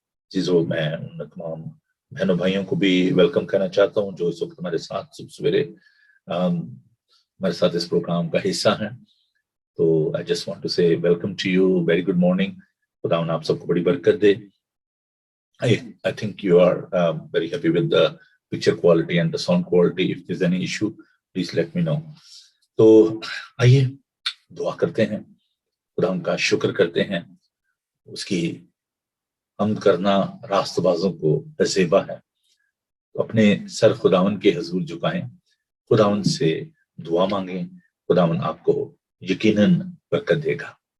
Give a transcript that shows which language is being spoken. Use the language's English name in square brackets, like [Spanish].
[Hindi] चीजों मैं उन तमाम बहनों भाइयों को भी वेलकम करना चाहता हूँ जो इस वक्त हमारे साथ सुबह सवेरे हमारे साथ इस प्रोग्राम का हिस्सा हैं। [English] तो I just want to say welcome to you, very good morning. [Hindi] खुदा आप सबको बड़ी बरकत दे। [English] I think you are very happy with the picture quality and the sound quality. If there's any issue, please let me know. [Hindi] तो आइए दुआ करते हैं, खुदा उनका शुक्र करते हैं। उसकी हमद करना रास्तबाजों को ज़ेबा है। तो अपने सर खुदावन के हजूर झुकाएं, खुदावन से दुआ मांगें, खुदावन आपको यकीनन बरकत देगा।